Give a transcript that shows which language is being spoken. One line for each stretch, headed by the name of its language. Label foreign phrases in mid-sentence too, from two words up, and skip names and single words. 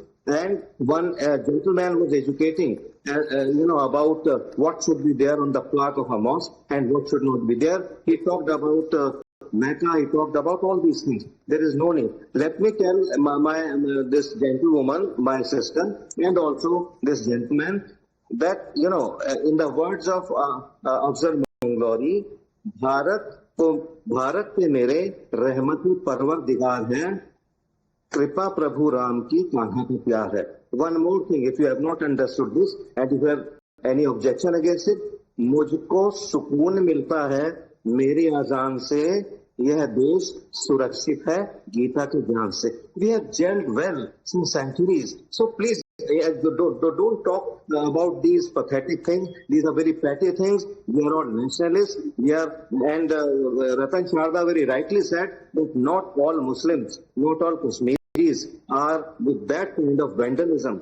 English: And one gentleman was educating, about what should be there on the plaque of a mosque and what should not be there. He talked about Mecca, he talked about all these things. There is no need. Let me tell this gentlewoman, my sister, and also this gentleman, that, in the words of Afzal Manglori,
Hindi: भारत पे मेरे रहमती परवरदिगार है, कृपा प्रभु राम की कान्हा का प्यार है.
English: One more thing, if you have not understood this, and if you have any objection against it,
Hindi: मुझको सुकून मिलता है मेरी आजान से यह देश सुरक्षित है गीता के ज्ञान से.
English: We have gelled well since centuries. So please don't talk about these pathetic things. These are very petty things. We are all nationalists. And Ratan Sharda very rightly said that not all Muslims, not all Kashmiris are with that kind of vandalism.